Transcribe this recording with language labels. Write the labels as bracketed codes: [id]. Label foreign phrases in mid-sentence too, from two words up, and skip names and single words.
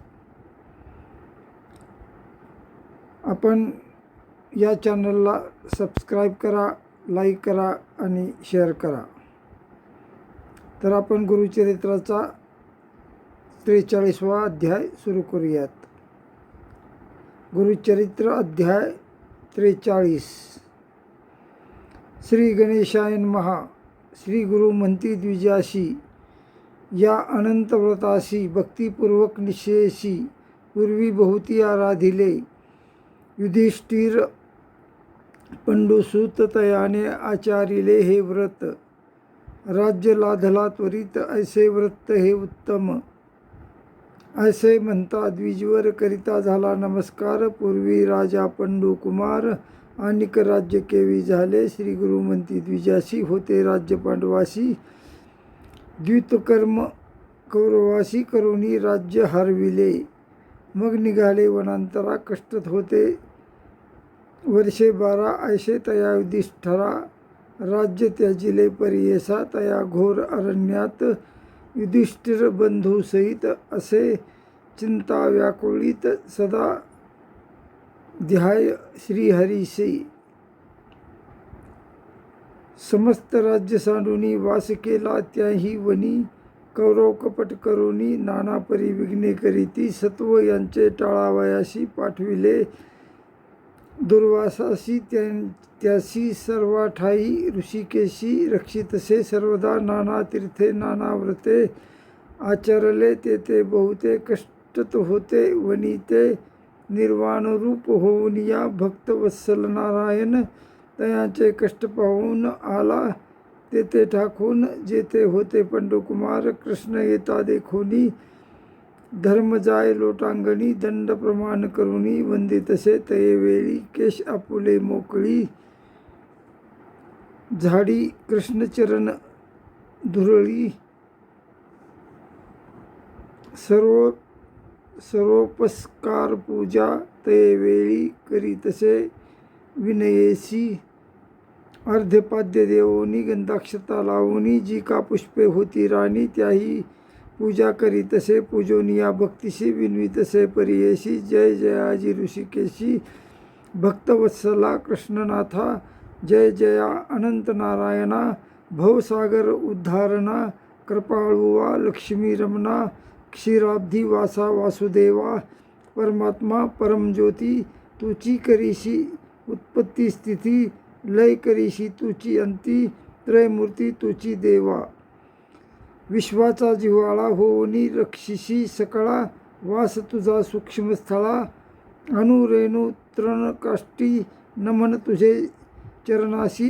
[mr] आपण या चॅनलला सबस्क्राईब करा, लाईक करा आणि शेअर करा. तर आपण गुरुचरित्राचा 43वा अध्याय सुरू करूयात. गुरुचरित्र अध्याय 43. [sa] श्री गणेशाय नमः. [mr] श्री गुरु म्हणती द्विजाशी, या अनंत व्रताशी भक्तिपूर्वक निश्चयशी पूर्वी बहुती आराधिले. युधिष्ठिर पंडुसूत तयाने आचारिले हे व्रत. राज्य लाधला त्वरित ऐसे व्रत हे उत्तम. असे म्हणता द्विजवर करिता झाला नमस्कार. पूर्वी राजा पंडू कुमार अनिक राज्य केवी झाले. श्री गुरु म्हणती द्विजाशी, होते राज्य पांडवासी. द्वितकर्म कौरवासी करुणी राज्य हरविले. मग निघाले वनांतरा, कष्टत होते वर्षे 12. ऐसे तया युधिष्ठिरा राज्य त्याजिले परियेसा. तया घोर अरण्यात युधिष्ठिर बंधूसहित असे चिंता व्याकुळित सदा ध्याय श्रीहरीसी. समस्त राज्य सांडूनी वास केला त्याही वनी. कौरव कपट करुनी नाना परी विघ्ने करीती. सत्व यांचे टाळावयाशी पाठविले दुर्वासासी. त्यासी सर्वाठाई ऋषिकेशी रक्षितसे. सर्वदा नाना तीर्थे नाना व्रते आचरले. ते बहुते कष्टत होते वनी ते निर्वाणरूप होऊन या. भक्तवत्सल नारायण तयाचे कष्ट पाहून आला ते ठाकून. जेथे होते पंडुकुमार कृष्ण येता देखोनी. धर्म जाय लोटांगणी दंड प्रमाण करुणी. वंदितसे तये वेळी केश आपुले मोकळी. झाडी कृष्णचरण धुरळी. सर्वोपस्कार पूजा तये वेळी करीतसे विनयेसी. अर्ध्यपाद्य देवोनी गंधाक्षता लावूनी. जी का पुष्पे होती राणी त्याही पूजा करीतसे. पूजोनिया भक्तिशी विनवितसे परियेशी. जय जयाजी ऋषिकेशी भक्तवत्सला कृष्णनाथा. जय जया अनंत नारायणा. भवसागर उद्धारणा. कृपाळुवा लक्ष्मी रमणा. क्षीराब्धी वासा वासुदेवा. परमात्मा परमज्योती. तुची करीशी उत्पत्ती स्थिती. लय करीशी तुची अंती. त्रयमूर्ती तुची देवा. विश्वाचा जिव्हाळा होऊनी रक्षिशी सकळा. वास तुझा सूक्ष्म स्थळा. अनुरेणू तृणकाष्टी नमन तुझे चरणाशी.